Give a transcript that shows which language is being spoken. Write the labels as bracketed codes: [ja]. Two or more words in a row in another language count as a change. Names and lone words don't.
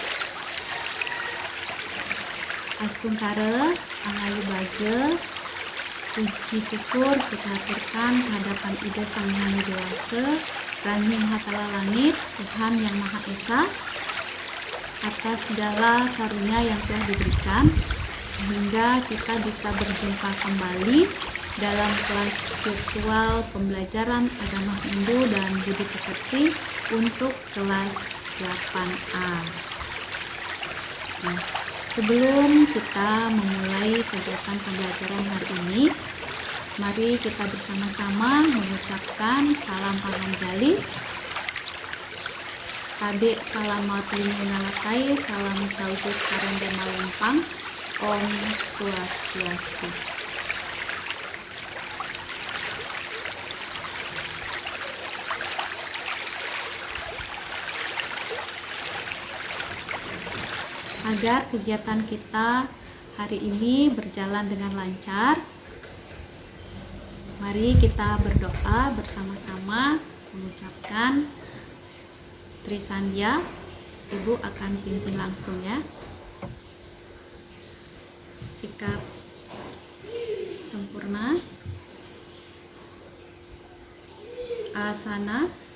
[ban] Astungkare, angayu baje, [id] puji syukur kita aturkan kehadapan Ida Sang Hyang Widi Ranjing Hatala Langit, Tuhan Yang Maha Esa, atas segala karunia yang telah diberikan, sehingga kita bisa berjumpa kembali dalam kelas virtual pembelajaran agama Hindu dan Budi Pekerti untuk kelas 8A. Nah, sebelum kita memulai kegiatan pembelajaran hari ini, mari kita bersama-sama mengucapkan salam Pahanjali. Tabe salamat limunalakai, salam saujud karende malumpang, [sa] Om Swastiastu. [id] Agar kegiatan kita hari ini berjalan dengan lancar, mari kita berdoa bersama-sama mengucapkan Trisandya. Ibu akan pimpin langsung ya. Sikap sempurna, asana.